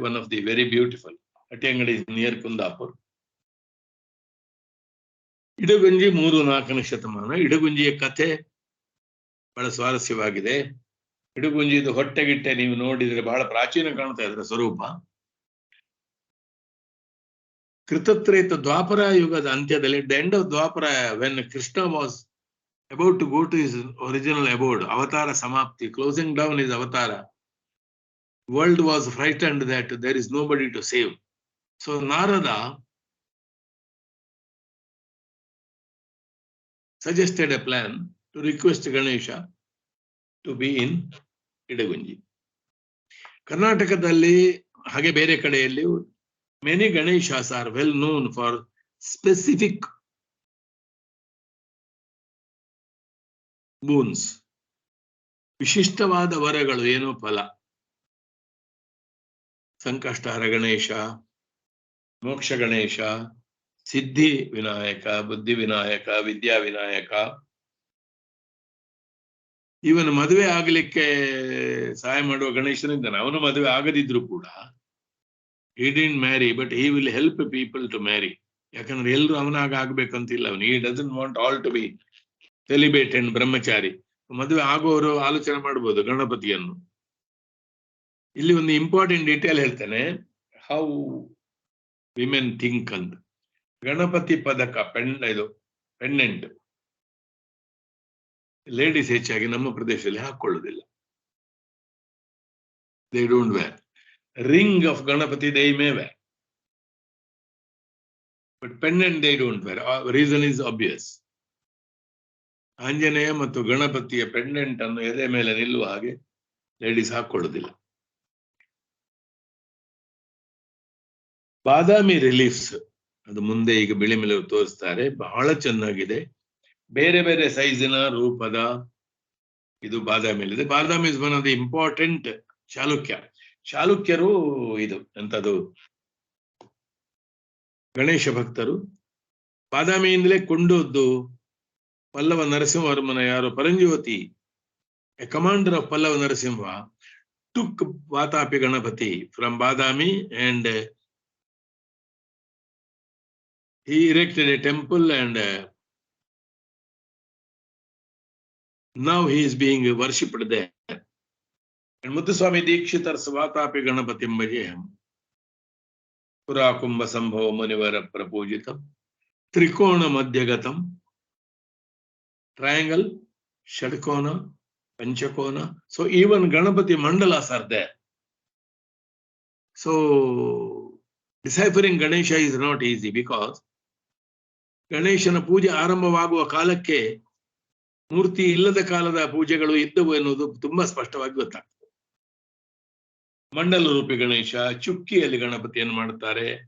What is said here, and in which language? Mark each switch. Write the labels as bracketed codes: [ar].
[en] One of the very beautiful. Hattiyangadi near Kundapur. [kn] Idagunji 3-4ನೇ ಶತಮಾನ. ಇಡಗುಂಜಿಯ ಕಥೆ ಬಹಳ ಸ್ವಾರಸ್ಯವಾಗಿದೆ. ಇಡಗುಂಜಿದು ಹೊಟ್ಟೆಗಿಟ್ಟೆ ನೀವು ನೋಡಿದ್ರೆ ಬಹಳ ಪ್ರಾಚೀನ ಕಾಣ್ತಾ ಇದ್ರೆ ಸ್ವರೂಪ. ಕೃತತ್ರೇತ ದ್ವಾಪರ ಯುಗದ ಅಂತ್ಯದಲ್ಲಿ, [en] The end of Dwapara, when Krishna was about to go to his original abode, Avatara Samapti, closing down his Avatara, world was frightened that there is nobody to save. So Narada suggested a plan to request Ganesha to be in Idagunji. [kn] Karnatakadalli hage bere kadeyalli [en] many Ganeshas are well known for specific boons. [kn] ವಿಶಿಷ್ಟವಾದ ವರಗಳು, ಏನೋ ಫಲ. ಸಂಕಷ್ಟಹರ ಗಣೇಶ, ಮೋಕ್ಷ ಗಣೇಶ, ಸಿದ್ಧಿ ವಿನಾಯಕ, ಬುದ್ಧಿ ವಿನಾಯಕ, ವಿದ್ಯಾ ವಿನಾಯಕ. ಇವನು ಮದುವೆ ಆಗಲಿಕ್ಕೆ ಸಹಾಯ ಮಾಡುವ ಗಣೇಶನಿದ್ದಾನೆ. ಅವನು ಮದುವೆ ಆಗದಿದ್ರು ಕೂಡ, [en] he didn't marry, but he will help people to marry. [kn] ಯಾಕಂದ್ರೆ ಎಲ್ಲರೂ ಅವನಾಗ ಆಗ್ಬೇಕಂತಿಲ್ಲ. ಅವನು [en] he doesn't want all to be celibate and brahmachari. [kn] ಮದುವೆ ಆಗೋರು ಆಲೋಚನೆ ಮಾಡ್ಬೋದು ಗಣಪತಿಯನ್ನು. ಇಲ್ಲಿ ಒಂದು ಇಂಪಾರ್ಟೆಂಟ್ ಡೀಟೇಲ್ ಹೇಳ್ತೇನೆ, [en] how women think [kn] ಅಂತ. ಗಣಪತಿ ಪದಕ, ಇದು ಪೆಂಡೆಂಟ್ ಲೇಡೀಸ್ ಹೆಚ್ಚಾಗಿ ನಮ್ಮ ಪ್ರದೇಶದಲ್ಲಿ ಹಾಕೊಳ್ಳುವುದಿಲ್ಲ. [en] They don't wear. Ring of Ganapati they may wear, but pendant they don't wear. Reason is obvious. [kn] Anjaneya ಮತ್ತು ಗಣಪತಿಯ ಪೆಂಡೆಂಟ್ ಅನ್ನು ಎದೆ ಮೇಲೆ ನಿಲ್ಲುವ ಹಾಗೆ ಲೇಡೀಸ್ ಹಾಕೊಳ್ಳುವುದಿಲ್ಲ. ಬಾದಾಮಿ ರಿಲೀಫ್ಸ್, ಅದು ಮುಂದೆ ಈಗ ಬಿಳಿ ಮೇಲೆ ತೋರಿಸ್ತಾರೆ, ಬಹಳ ಚೆನ್ನಾಗಿದೆ. ಬೇರೆ ಬೇರೆ ಸೈಜಿನ ರೂಪದ ಇದು ಬಾದಾಮಿಯಲ್ಲಿದೆ. [en] Badami is one of the important [kn] ಚಾಲುಕ್ಯರು ಇದು ಎಂತದು ಗಣೇಶ ಭಕ್ತರು. ಬಾದಾಮಿಯಿಂದಲೇ ಕೊಂಡೋದ್ದು ಪಲ್ಲವ ನರಸಿಂಹವರ್ಮನ ಯಾರು ಪರಂಜ್ಯೋತಿ, [en] A commander of Pallava Narasimha, took Vatapi Ganapati from Badami and he erected a temple, and now he is being worshipped there. And Muthuswami Dikshitar's [sa] Vatapi Ganapati Mbajeham Pura Kumbha Sambhava Munivara Prapujitam Trikona Madhyagatam, triangle, Shadkona, Panchakona. [en] So even Ganapati Mandalas are there. So deciphering Ganesha is not easy, because [kn] ಗಣೇಶನ ಪೂಜೆ ಆರಂಭವಾಗುವ ಕಾಲಕ್ಕೆ ಮೂರ್ತಿ ಇಲ್ಲದ ಕಾಲದ ಪೂಜೆಗಳು ಇದ್ದವು ಎನ್ನುವುದು ತುಂಬಾ ಸ್ಪಷ್ಟವಾಗಿ ಗೊತ್ತಾಗ್ತದೆ. ಮಂಡಲ ರೂಪಿ ಗಣೇಶ, ಚುಕ್ಕಿಯಲ್ಲಿ ಗಣಪತಿಯನ್ನು ಮಾಡುತ್ತಾರೆ.